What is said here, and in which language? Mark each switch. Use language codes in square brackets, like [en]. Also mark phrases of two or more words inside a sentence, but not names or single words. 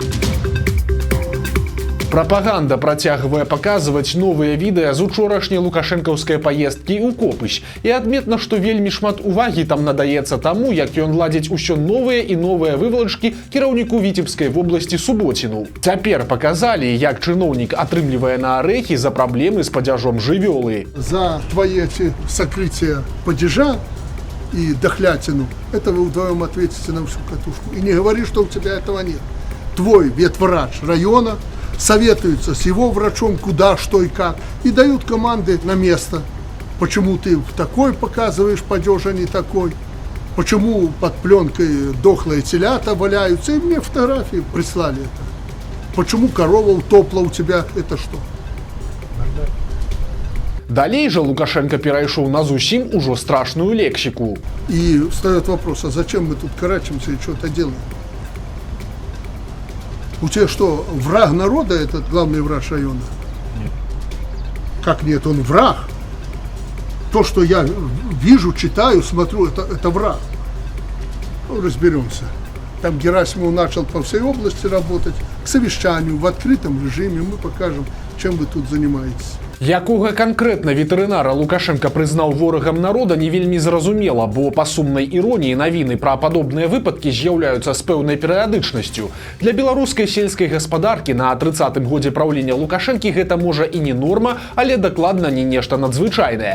[be] Прапаганда працягвае паказваць новыя відэа з учорашняй лукашэнкаўскай паездкі ў Копыщ. І адметна, што вельмі шмат увагі там надаецца таму, як ён ладзіць усё новыя і новыя вывалачкі кіраўніку Віцебскай вобласці Суботіну. Цяпер паказалі, як чыноўнік атрымлівае на арэхі за праблемы з падзяжом жывёлы. [ru] За твои сокрытия падежа и дохлятину, это вы вдвоем ответите на всю катушку. И не говори, что у тебя этого нет. Твой ветврач района советуется с его врачом, куда, что и как, и дают команды на место. Почему ты такой показываешь падеж, а не такой? Почему под пленкой дохлые телята валяются? И мне фотографии прислали это. Почему корова утопла у тебя? Это что? [be] Далей жа Лукашенко перайшоў на зусім ужо страшную лексіку. [ru] И встает вопрос, а зачем мы тут карачимся и что-то делаем? У тебя что, враг народа этот главный врач района? Нет. Как нет, он враг. То, что я вижу, читаю, смотрю, это враг. Ну, разберемся. Там Герасимов начал по всей области работать, к совещанию, в открытом режиме. Мы покажем, чем вы тут занимаетесь. [be] Якога канкрэтна ветэрынара Лукашенко прызнаў ворагам народа, не вельмі зразумела, бо па сумнай іроніі навіны пра падобныя выпадкі з'яўляюцца з пэўнай перыядычнасцю. Для беларускай сельскай гаспадаркі на 30-м годзе праўлення Лукашэнкі гэта можа і не норма, але дакладна не нешта надзвычайнае.